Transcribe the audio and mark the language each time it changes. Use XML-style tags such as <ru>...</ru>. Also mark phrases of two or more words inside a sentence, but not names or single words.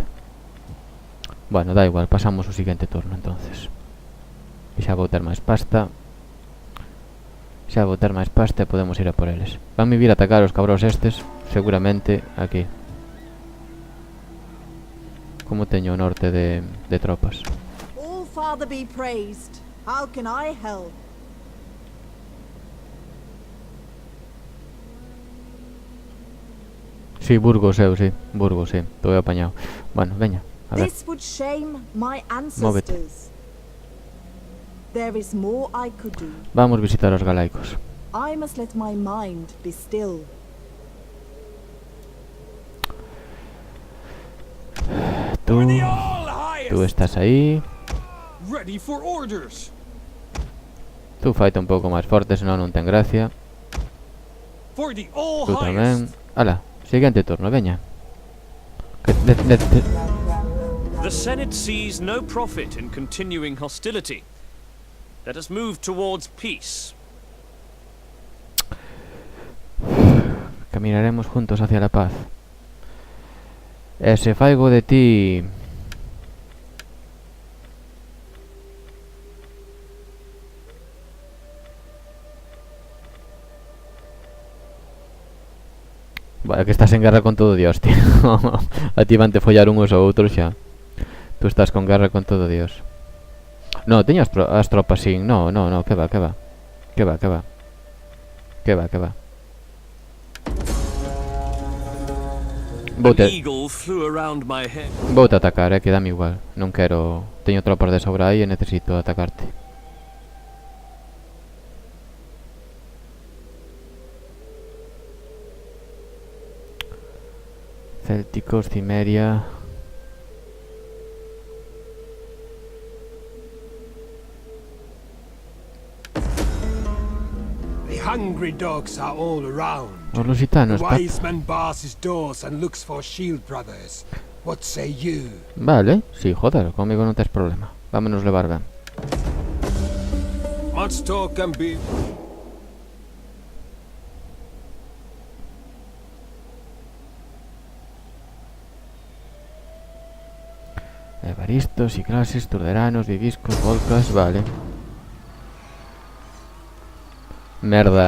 <gl>Bueno, da igual, pasamos ao siguiente turno entonces. E xa vou ter máis pasta. Xa vou ter máis pasta e podemos ir a por eles. Van vir a atacar os cabros estes, seguramente, aquí. Como teño o norte de tropas.</gl> <en>All Father be praised. How can I help?</en> <es>Sí, Burgos, sí, Burgos, sí, todo apañado.</es> <gl>Bueno, veña, a ver.</gl> <en>This would shame my</en> <gl>Móvete.</gl> <en>ancestors. There is more I could do.</en> <gl>Vamos visitar os galaicos.</gl> <en>I must let my mind be still.</en> <gl>Tú,</gl> <en>The all</en> <gl>tú</gl> <en>highest.</en> <gl>estás aí.</gl> <en>Ready for orders.</en> <gl>Tú faite un pouco máis forte, senón non ten gracia.</gl> <en>For the all</en> <gl>Tú tamén.</gl> <en>highest.</en> <gl>Ala, siguiente turno, veña.</gl> <en>The Senate sees no profit in continuing hostility. Let us move towards peace.</en> <es>Caminaremos juntos hacia la paz.</es> <gl>E se faigo de ti...</gl> <es>Vale, que estás en guerra con todo Dios, tío.</es> <gl>A ti van te follar unos ou outros xa. Tú estás con guerra con todo Dios. No, teño as tropas sin... No,</gl> <es>que va. Que va.</es> <en>An eagle flew around my head.</en> <gl>Voute a atacar, que dame igual. Non quero... Teño tropas de sobra aí e necesito atacarte. Célticos, Cimeria...</gl> <en>The hungry dogs are all around.</en> <gl>Os</gl> <en>The</en> <gl>lusitanos, pap.</gl> <en>wise man bars his doors and looks for shield brothers. What say you?</en> <gl>Vale, sí, joder, conmigo non tes problema. Vámonos levar ben.</gl> <en>Much talk can be.</en> <gl>Evaristos, Igrases, Turderanos, Viviscos, Volcas, vale. Merda.</gl>